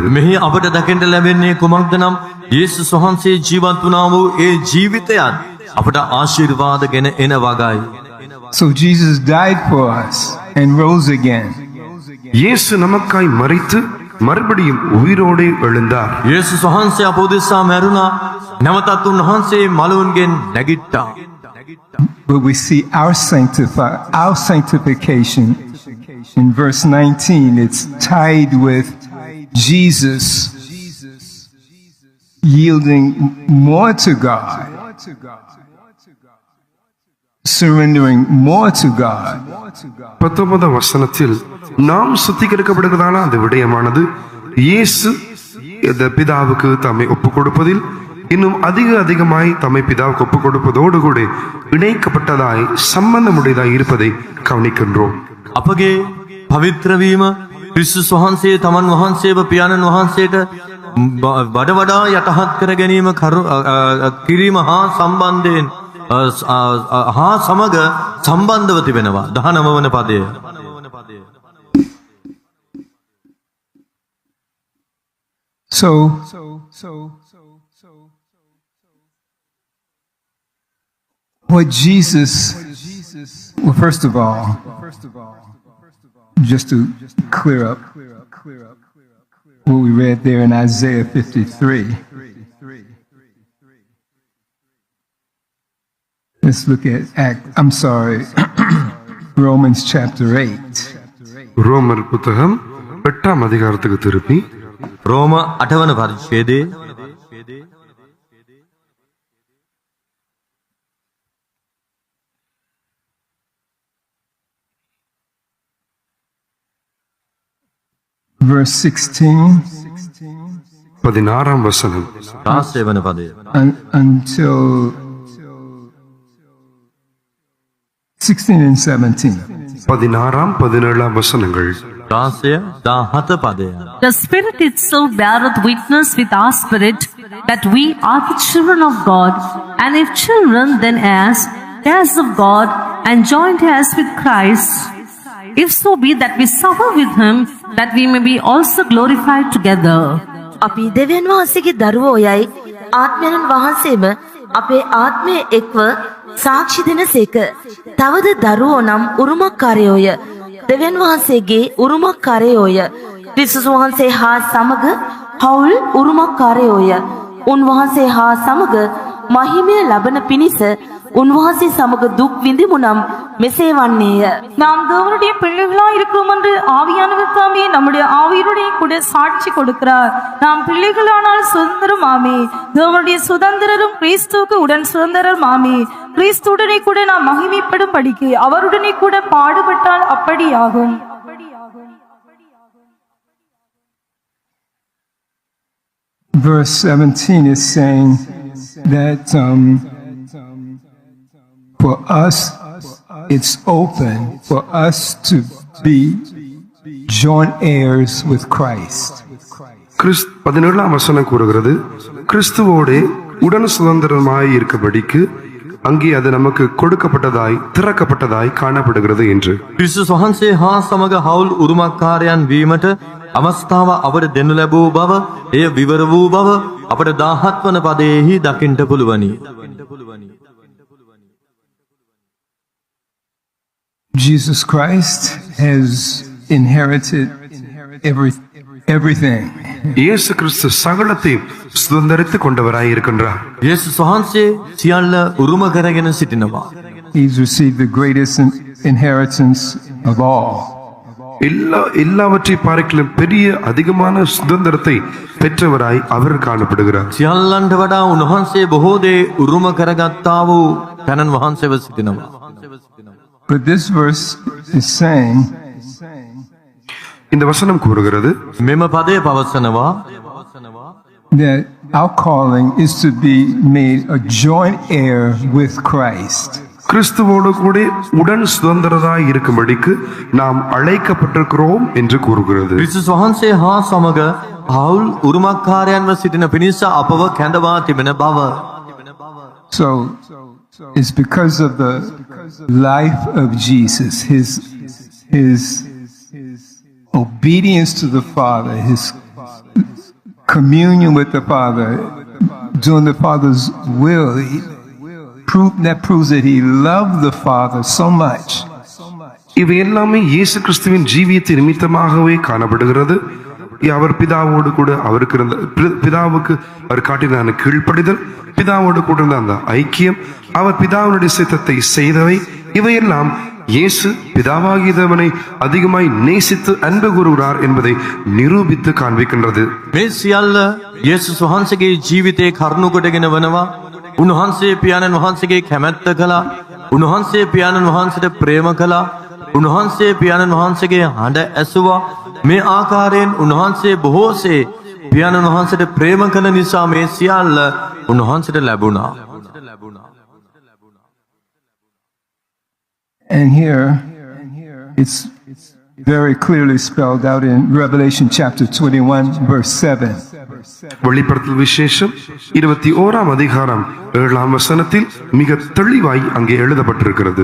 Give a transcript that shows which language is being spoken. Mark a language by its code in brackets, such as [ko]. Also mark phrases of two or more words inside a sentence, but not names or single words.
[si] මෙහි අපට දකින්න ලැබෙන්නේ කුමක්ද නම් යේසුස් වහන්සේ ජීවත් වුණා වූ ඒ ජීවිතයත් අපට ආශිර්වාද ගෙන එන වගයි. [en] So Jesus died for us and rose again. [ta] இயேசு நமக்காய் மரித்து மறுபடியும் உயிரோடு எழுந்தார். [si] යේසුස් වහන්සේ අප උදෙසා මැරුණා, නැවතත් උන්වහන්සේ මළුන්ගෙන් නැගිට්ටා. [en] But we see our sanctification in verse 19. It's tied with Jesus yielding more to God, surrendering more to God. [ta] 19ஆம் வசனத்தில் நாம் சுத்திகரிக்கப்படுகிறதான அந்த விடயமானது இயேசு இந்த பிதாவுக்கு தம்மை ஒப்புக் கொடுப்பதில் இன்னும் அதிகமாய் தம்மை பிதாவுக்கு ஒப்புக் கொடுப்பதோடு கூட இணைக்கப்பட்டதாய் சம்பந்தமுடையதாய் இருப்பதை கவனிக்கின்றோம். [si] අපගේ පවිත්‍ර වීම ක්‍රිස්තුස් වහන්සේ තමන් වහන්සේව පියාණන් වහන්සේට වඩ වඩා යටහත් කර ගැනීම කිරීම හා සම්බන්ධයෙන් හා සමග සම්බන්ධව තිබෙනවා. 19 වන පදය. [en] So what Jesus, well, first of all, just to clear up what we read there in Isaiah 53. Let's look at Romans chapter 8. [ta] ரோமர் புத்தகம் 8ஆம் அதிகாரத்துக்கு திருப்பி [si] රෝම 8 වන පරිච්ඡේදයේ [en] verse 16 [ta] 16ஆம் வசனம் [si] 16 වන පදය. [en] until 16 and 17. [ta] 16 17 வசனங்கள். [si] 16 17 පදය. [en] The Spirit itself beareth witness with our spirit that we are the children of God, and if children, then heirs, heirs of God, and joint heirs with Christ, if so be that we suffer with him, that we may be also glorified together. [si] අපි දෙවියන් වහන්සේගේ දරුවෝ යයි ආත්මයන් වහන්සේම අපේ ආත්මය එක්ව සාක්ෂි දෙනසේක. තවද දරුවෝ නම් උරුමකාරයෝය. දෙවියන් වහන්සේගේ උරුමකාරයෝය. ක්‍රිස්තුස් වහන්සේ හා සමග හවුල් උරුමකාරයෝය. උන්වහන්සේ හා සමග මහිමය ලබන පිණිස උන්වහන්සේ සමග දුක් විඳිමු නම් මෙසේ වන්නේය. [ta] நாம் தேவனுடைய பிள்ளைகளாய் இருக்கிறோம் என்று ஆவியானவர் தாமே நம்முடைய ஆவியுடைய கூட சாட்சி கொடுக்கிறார். நாம் பிள்ளைகளானால் சுதந்திரம் ஆமே. தேவனுடைய சுதந்திரரும் கிறிஸ்துவுக்கு உடன் சுதந்திரம் ஆமே. கிறிஸ்துவுடனே கூட நாம் மகிமைப்படும் படிக்கு அவருடனே கூட பாடுபட்டால் அப்படியாகும். [en] Verse 17 is saying that for us, it's open for us to be joint heirs with Christ. [ta] 17ஆம் வசனம் கூறுகிறது, கிறிஸ்துவோடே உடன் சுதந்திரமாய் இருக்கபடிக்கு அங்கே அது நமக்கு கொடுக்கப்பட்டதாய் திறக்கப்பட்டதாய் காணப்படுகிறது என்று. [si] ක්‍රිස්තුස් වහන්සේ හා සමග හවුල් උරුමකාරයන් වීමට අවස්ථාව අපට දෙනු ලැබූ බව, එය විවර වූ බව අපට 17 වන පදයේහි දකින්නට පුළුවනි. [en] Jesus Christ has inherited everything. [ta] இயேசு கிறிஸ்து சகலத்தையும் சுதந்தரித்துக் கொண்டவராய் இருக்கின்றார். [si] යේසුස් වහන්සේ සියල්ල උරුම කරගෙන සිටිනවා. [en] He's received the greatest inheritance of all. [ta] எல்லாவற்றை பார்க்கிலும் பெரிய அதிகமான சுதந்திரத்தை பெற்றவராய் அவர் காணப்படுகிறார். [si] සියල්ලන්ට වඩා උන්වහන්සේ බොහෝ දේ උරුම කරගත්තා වූ තනන් වහන්සේව සිටිනවා. [en] But this verse is saying [ta] இந்த வசனம் கூறுகிறது, [si] මෙම පදය පවසනවා [en] that our calling is to be made a joint heir with Christ. [ta] கிறிஸ்துவோடு கூட உடன் சுதந்திரராய் இருக்கும்படிக்கு நாம் அழைக்கப்பட்டிருக்கிறோம் என்று கூறுகிறது. [si] ක්‍රිස්තුස් වහන්සේ හා සමග හවුල් උරුමකාරයන්ව සිටින පිණිස අපව කැඳවා තිබෙන බව. [en] So it's because of the life of Jesus, his obedience to the Father, his communion with the Father, doing the Father's will. That proves that he loved the Father so much. [ta] இவை எல்லாமே இயேசு கிறிஸ்துவின் ஜீவியத்தை நிமித்தமாகவே காணப்படுகிறது. அவர் பிதாவோடு கூட அவருக்கு இருந்த பிதாவுக்கு அவர் காட்டின கீழ்ப்படிதல், பிதாவோடு கூட இருந்த அந்த ஐக்கியம், அவர் பிதாவினுடைய சித்தத்தை செய்தவை, இவையெல்லாம் இயேசு பிதாவாகியவனை அதிகமாய் நேசித்து அன்பு கூறுகிறார் என்பதை நிரூபித்து காண்பிக்கின்றது. [si] මේ සියල්ල යේසුස් වහන්සේගේ ජීවිතයේ කරුණු කොටගෙන වනවා. උන්වහන්සේ පියාණන් වහන්සේගේ කැමැත්ත කළා. උන්වහන්සේ පියාණන් වහන්සේට ප්‍රේම කළා. උන්වහන්සේ පියාණන් වහන්සේගේ හඬ ඇසුවා. මේ ආකාරයෙන් උන්වහන්සේ බොහෝසේ පියාණන් වහන්සේට ප්‍රේම කළ නිසා මේ සියල්ල උන්වහන්සේට ලැබුණා. [en] And here it's very clearly spelled out in Revelation chapter 21 verse 7. [ta] வெளிப்படுத்தல் விசேஷம் 21ஆம் அதிகாரம் 7ஆம் வசனத்தில் மிக தெளிவாய் அங்கே எழுதப்பட்டிருக்கிறது.